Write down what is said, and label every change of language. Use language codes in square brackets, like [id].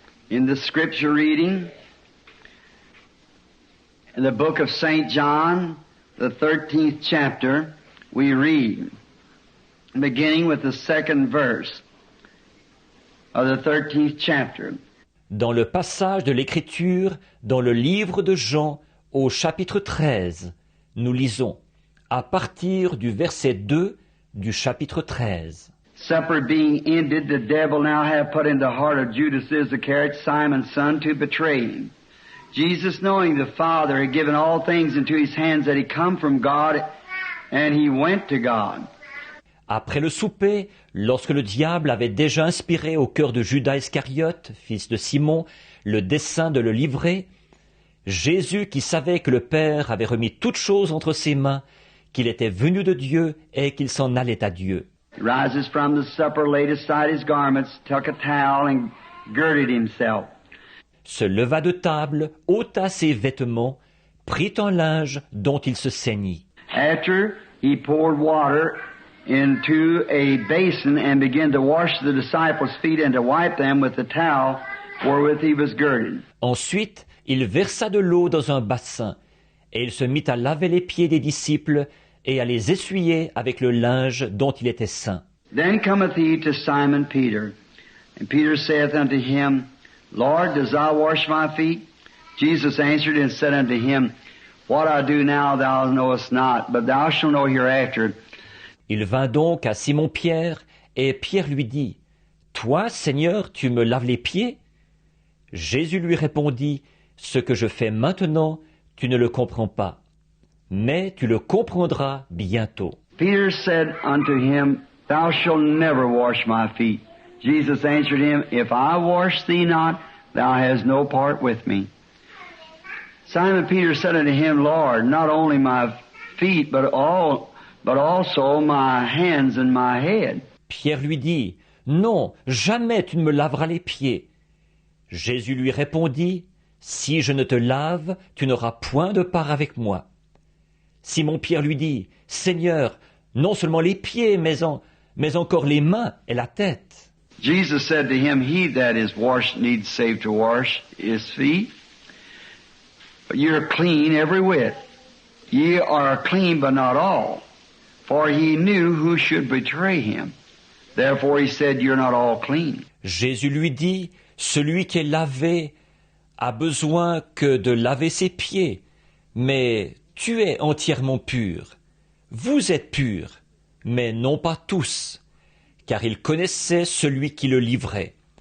[en] In the scripture reading, in the book of St. John, the 13th chapter, we read, beginning with the second verse of the 13th chapter. [fr] Dans le passage de l'Écriture, dans le livre de Jean, au chapitre 13, nous lisons, à partir du verset 2 du chapitre 13. [en] Supper being ended, the devil now had put in the heart of Judas Iscariot, Simon's son, to betray him. Jesus, knowing the Father had given all things into his hands, that he come from God, and he went to God. [fr] Après le souper, lorsque le diable avait déjà inspiré au cœur de Judas Iscariote, fils de Simon, le dessein de le livrer, Jésus, qui savait que le Père avait remis toutes choses entre ses mains, qu'il était venu de Dieu et qu'il s'en allait à Dieu. [en] He rises from the supper, laid aside his garments, took a towel, and girded himself. [fr] Se leva de table, ôta ses vêtements, prit un linge dont il se ceignit. [en] After he poured water into a basin and began to wash the disciples' feet and to wipe them with the towel wherewith he was girded. [fr] Ensuite, il versa de l'eau dans un bassin, et il se mit à laver les pieds des disciples et à les essuyer avec le linge dont il était ceint. [en] Then cometh he to Simon Peter, and Peter saith unto him, Lord, dost thou wash my feet? Jesus answered and said unto him, What I do now thou knowest not, but thou shalt know hereafter. [fr] Il vint donc à Simon-Pierre, et Pierre lui dit, « Toi, Seigneur, tu me laves les pieds ?» Jésus lui répondit, « Ce que je fais maintenant, tu ne le comprends pas, mais tu le comprendras bientôt. » [en] Peter said unto him, Thou shalt never wash my feet. Jesus answered him, If I wash thee not, thou hast no part with me. Simon Peter said unto him, Lord, not only my feet, but also my hands and my head. [fr] Pierre lui dit, « Non, jamais tu ne me laveras les pieds. » Jésus lui répondit, « Si je ne te lave, tu n'auras point de part avec moi. » Simon-Pierre lui dit, « Seigneur, non seulement les pieds, mais encore les mains et la tête. » [en] Jesus said to him, He that is washed needs save to wash his feet. But ye are clean every whit. Ye are clean, but not all. For he knew who should betray him. Therefore he said, You're not all clean. [fr] Jésus lui dit, « Celui qui est lavé a besoin que de laver ses pieds, mais tu es entièrement pur. Vous êtes purs, mais non pas tous. » Car il connaissait celui qui le livrait.